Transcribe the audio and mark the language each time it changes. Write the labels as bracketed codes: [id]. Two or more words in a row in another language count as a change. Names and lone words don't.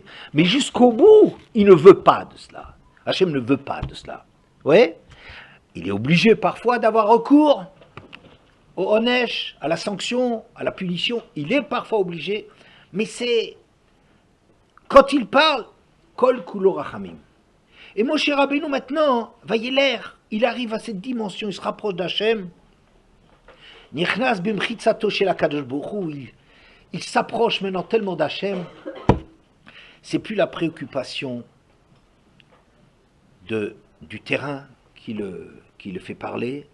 [fr] Mais jusqu'au bout, il ne veut pas de cela. Hachem ne veut pas de cela. Oui, il est obligé parfois d'avoir recours au onesh, à la sanction, à la punition, il est parfois obligé, mais c'est, quand il parle, [he] כל כולו רחמים. [fr] Et Moshe Rabbeinu maintenant, l'air, il arrive à cette dimension, il se rapproche d'Hachem, [he] נכנס במחיצתו של הקדוש ברוך הוא, [fr] il s'approche maintenant tellement d'Hachem, c'est plus la préoccupation du terrain qui le fait parler.